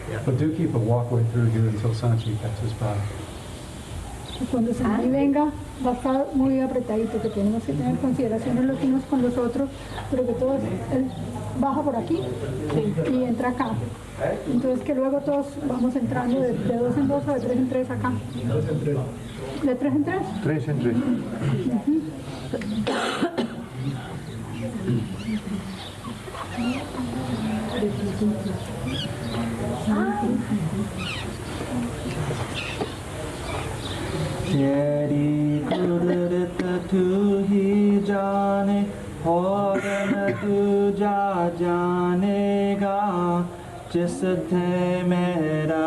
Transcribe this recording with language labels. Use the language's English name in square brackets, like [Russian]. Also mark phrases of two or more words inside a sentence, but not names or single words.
[English] But do keep a walkway through here until Sanchi passes by. [Spanish] Cuando Sanchi venga, va a estar muy apretadito, que tenemos que tener consideraciones los unos con los otros, pero que todos, él baja por aquí y entra acá. Entonces que luego todos vamos entrando de 2 en 2 o de 3 en 3 acá. ¿De 3 en 3? 3 en 3. [Hindi] तेरी कुदरत तू ही जाने और न दूजा जानेगा जिससे मेरा